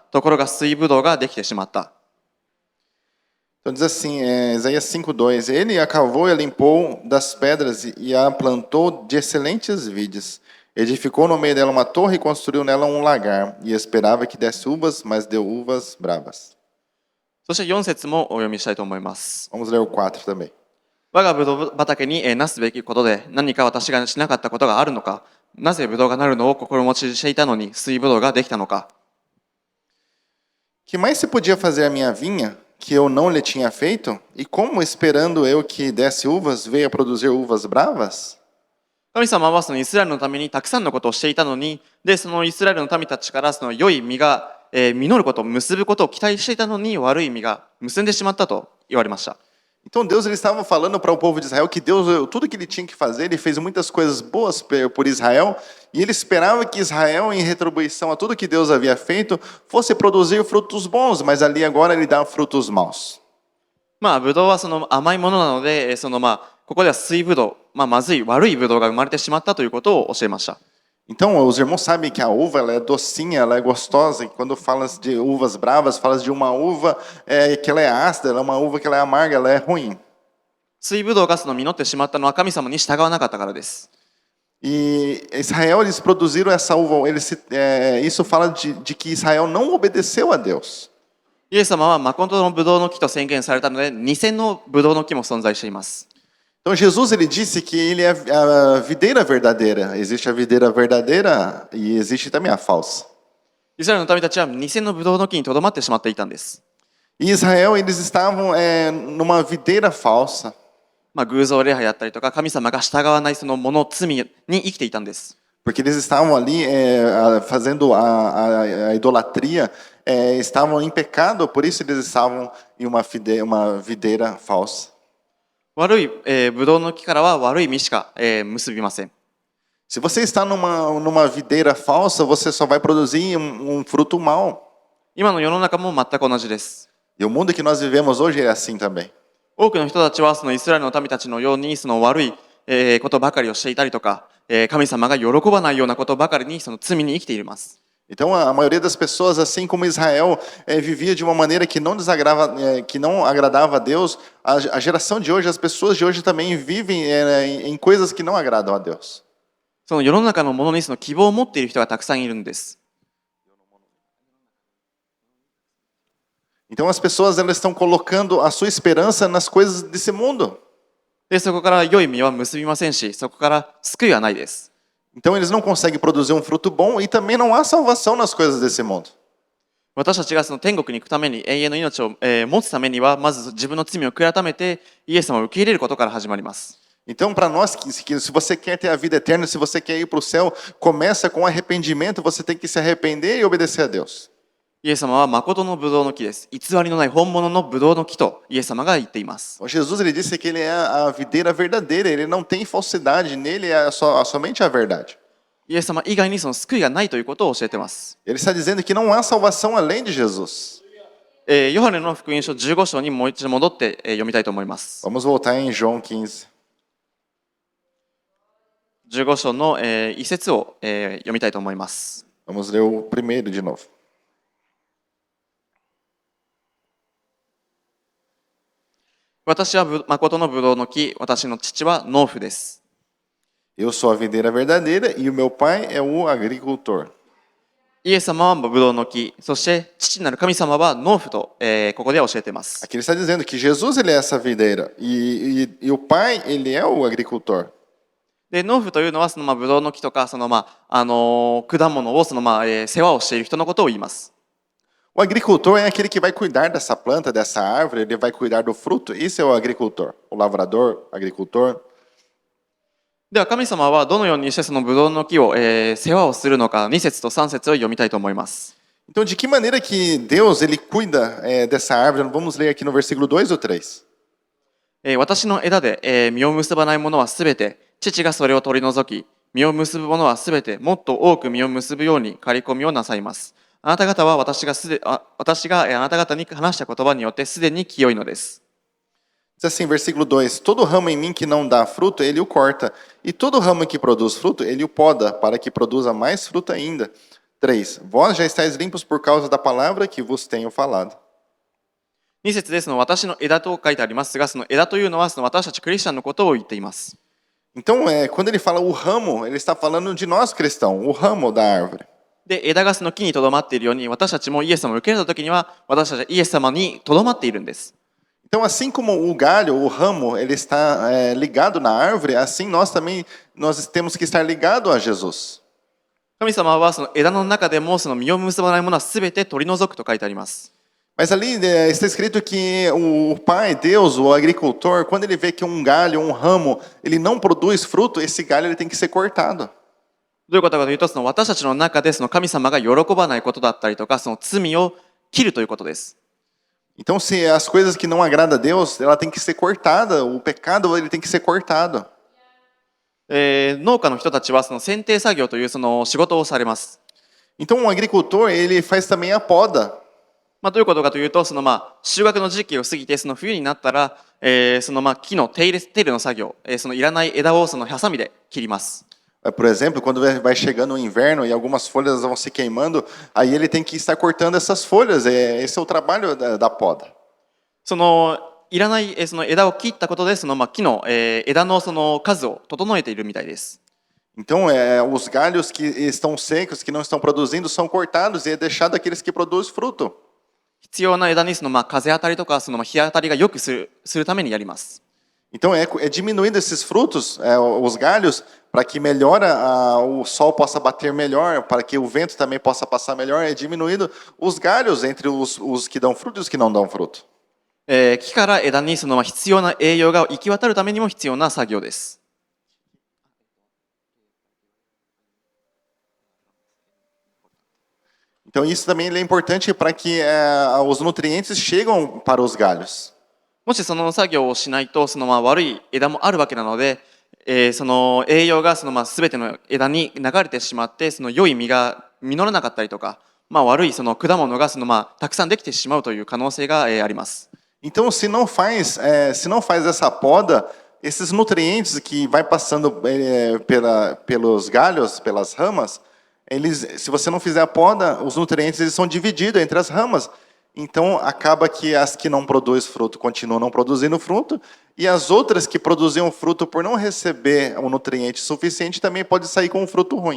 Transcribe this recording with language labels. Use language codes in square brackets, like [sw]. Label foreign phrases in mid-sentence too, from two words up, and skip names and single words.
[ja] ところが水ブドウができてしまった。 [pt] Então diz assim, Isaías 5:2, ele a cavou e a limpou das pedras e a plantou de excelentes vides. Edificou no meio dela uma torre e construiu nela um lagar. E esperava que desse uvas, mas deu uvas bravas. [ja] そして4節もお読みしたいと思います。 [pt] Vamos ler o 4 também. [ja] 我がブドウ畑になすべきことで何か私がしなかったことがあるのか。なぜブドウがなるのを心持ちしていたのに水ブドウができたのか。 [pt] Que mais se podia fazer a minha vinha, que eu não lhe tinha feito? E como, esperando eu que desse uvas, veio a produzir uvas bravas? [ja] 神様はそのイスラエルのためにたくさんのことをしていたのに、でそのイスラエルの民たちからその良い実が、実ること、結ぶことを期待していたのに悪い実が結んでしまったと言われました。 [pt] Então Deus ele estava falando para o povo de Israel que Deus, tudo que ele tinha que fazer, ele fez muitas coisas boas por Israel, e ele esperava que Israel, em retribuição a tudo que Deus havia feito, fosse produzir frutos bons, mas ali agora ele dá frutos maus. [ja] ブドウはその甘いものなので、ここでは水ブドウ、まずい悪いブドウが生まれてしまったということを教えました。 [pt] Então, os irmãos sabem que a uva ela é docinha, ela é gostosa, e quando falas de uvas bravas, falas de uma uva que ela é ácida, ela é uma uva que ela é amarga, ela é ruim. [ja] 水ブドウがその実ってしまったのは神様に従わなかったからです。 [pt] E Israel, eles produziram essa uva, isso fala de que Israel não obedeceu a Deus. [ja] イエス様は誠のブドウの木と宣言されたので、偽のブドウの木も存在しています。 [pt] Então Jesus ele disse que ele é a videira verdadeira. Existe a videira verdadeira e existe também a falsa. [ja] イスラエルの民たちは偽のブドウの木にとどまってしまっていたんです。 [pt] E Israel eles estavam numa videira falsa. [ja] 偶像礼拝やったりとか神様が従わないそのもの罪に生きていたんです。 [pt] Porque eles estavam ali fazendo a idolatria, estavam em pecado, por isso eles estavam em uma videira falsa. [ja] 悪い、ブドウの木からは悪い実しか、結びません。 [pt] Se você está numa videira falsa, você só vai produzir um fruto mau. [ja] 今の世の中も全く同じです。 [pt] E o mundo que nós vivemos hoje é assim também. [ja] 多くの人たちはそのイスラエルの民たちのようにその悪い、ことばかりをしていたりとか、神様が喜ばないようなことばかりにその罪に生きています。 [pt] Então a maioria das pessoas, assim como Israel, vivia de uma maneira que não que não agradava a Deus. A geração de hoje, as pessoas de hoje também vivem em coisas que não agradam a Deus. [ja] その世の中のものにその希望を持っている人がたくさんいるんです。 [pt] Então as pessoas elas estão colocando a sua esperança nas coisas desse mundo. [ja] でそこから良い実は結びませんし、そこから救いはないです。 [pt] Então eles não conseguem produzir um fruto bom e também não há salvação nas coisas desse mundo. [ja] 私たちがその天国に行くために永遠の命を、持つためにはまず自分の罪を悔い改めてイエス様を受け入れることから始まります。 [pt] Então, para nós, se você quer ter a vida eterna, se você quer ir para o céu, começa com arrependimento, você tem que se arrepender e obedecer a Deus. [ja] イエス様は誠のブドウの木です。偽りのない本物のブドウの木とイエス様が言っています。 [pt] Jesus ele disse que ele é a videira verdadeira, ele não tem falsidade, nele é somente a verdade. [ja] イエス様以外にその救いがないということを教えています。 [pt] Ele está dizendo que não há salvação além de Jesus. [ja] ヨハネの福音書15章にもう一度戻って読みたいと思います。 [pt] Vamos voltar em João 15. [ja] 15 章の一節を読みたいと思います。 [pt] Vamos ler o primeiro de novo. [ja] 私は誠のブドウの木、私の父は農夫です。 [pt] Eu sou a videira verdadeira e o meu pai é o agricultor. [ja] イエス様はブドウの木、そして父なる神様は農夫と、ここでは教えています。 [pt] Aqui ele está dizendo que Jesus ele é essa videira e o pai ele é o agricultor. [ja] で農夫というのはそのブドウの木とかその果物を世話をしている人のことを言います。 [pt] O agricultor é aquele que vai cuidar dessa planta, dessa árvore, ele vai cuidar do fruto. Isso é o agricultor, o lavrador, agricultor. [ja] では神様はどのようにしてそのブドウの木を、世話をするのか2節と3節を読みたいと思います。 [pt] Então, de que maneira que Deus ele cuida dessa árvore? Vamos ler aqui no versículo 2 ou 3. [ja] 私の枝で、実を結ばないものはすべて父がそれを取り除き、実を結ぶものはすべてもっと多く実を結ぶように刈り込みをなさいます。あなた方は私があなた方に話した言葉によってすでに清いのです。 [pt] Diz assim, versículo 2: Todo ramo em mim que não dá fruto, ele o corta, e todo ramo que produz fruto, ele o poda, para que produza mais fruto ainda. 3. Vós já estáis limpos por causa da palavra que vos tenho falado. [ja] 2 節でその私の枝と書いてありますが、その枝というのはその私たちクリスチャンのことを言っています。 [pt] Então, quando ele fala o ramo, ele está falando de nós cristãos, o ramo da árvore. [ja] で、枝がその木にとどまっているように、私たちもイエス様を受け入れたときには、私たちはイエス様にとどまっているんです。 [pt] Então, assim como o galho, o ramo, ele está ligado na árvore, assim nós também temos que estar ligado a Jesus. [ja] 神様はその枝の中でもその実を結ばないものはすべて取り除くと書いてあります。 [pt] Mas ali está escrito que o pai, Deus, o agricultor, quando ele vê que um galho, um ramo, ele não produz fruto, esse galho ele tem que ser cortado. [ja] どういうことかというと、その私たちの中でその神様が喜ばないことだったりとか、その罪を切るということです。 [pt] Então, se as coisas que não agradam a Deus, ela tem que ser cortada, o pecado ele tem que ser cortado. [ja] 農家の人たちはその剪定作業というその仕事をされます。 [pt] Então, um agricultor, ele faz também a poda. [ja] どういうことかというと、その収穫の時期を過ぎて、その冬になったら、その木の手入れの作業、そのいらない枝をそのハサミで切ります。 [pt] Por exemplo, quando vai chegando o inverno e algumas folhas vão se queimando, aí ele tem que estar cortando essas folhas. Esse é o trabalho da poda. [ja] そのいらないその枝を切ったことで、その木の枝のその数を整えているみたいです。 [pt] Então, os galhos que estão secos, que não estão produzindo, são cortados e é deixado aqueles que produzem fruto. [ja] 必要な枝にその風当たりとかその日当たりがよくするためにやります。 [pt] Então, é diminuindo esses frutos, os galhos, para que o sol possa bater melhor, para que o vento também possa passar melhor, é diminuindo os galhos entre os que dão fruto e os que não dão fruto. [ja] 木から枝にその必要な栄養が行き渡るためにも必要な作業です。 [pt] Então, isso também é importante para que os nutrientes chegam para os galhos. [ja] もしその作業をしないと、その悪い枝もあるわけなので、その栄養がその全ての枝に流れてしまって、その良い実が実らなかったりとか、悪いその果物がそのたくさんできてしまうという可能性があります。 [pt] Então, se não faz essa poda, esses nutrientes que vai passando pelos galhos, pelas ramas, se você não fizer a poda, os nutrientes eles são divididos entre as ramas. Então, acaba que as que não produzem fruto continuam não produzindo fruto, e as outras que produziam fruto por não receber um nutriente suficiente também pode sair com um fruto ruim.